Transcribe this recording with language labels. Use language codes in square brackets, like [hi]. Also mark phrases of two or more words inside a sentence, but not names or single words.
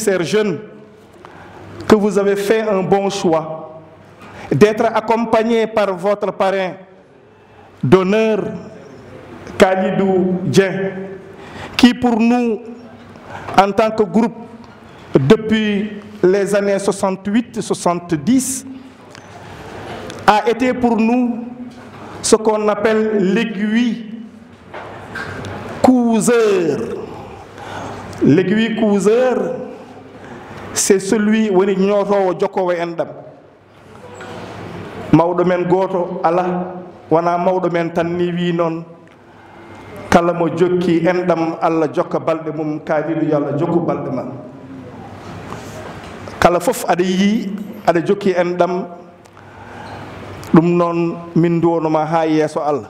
[fr] chers jeunes, que vous avez fait un bon choix d'être accompagné par votre parrain d'honneur, Khalidou Dieng, qui pour nous, en tant que groupe, depuis les années 68-70, a été pour nous ce qu'on appelle l'aiguille couseur. L'aiguille couseur, c'est celui où il y a [ff] mawɗo men goto ala wana mawɗo men tan ni wi noon kala mo jokki enɗam Allah jokka balɗe mum Khalidou yo Allah jokku balɗe ma kala fof aɗa yi aɗa jokki enɗam ɗum noon min duwonoma ha yeeso Allah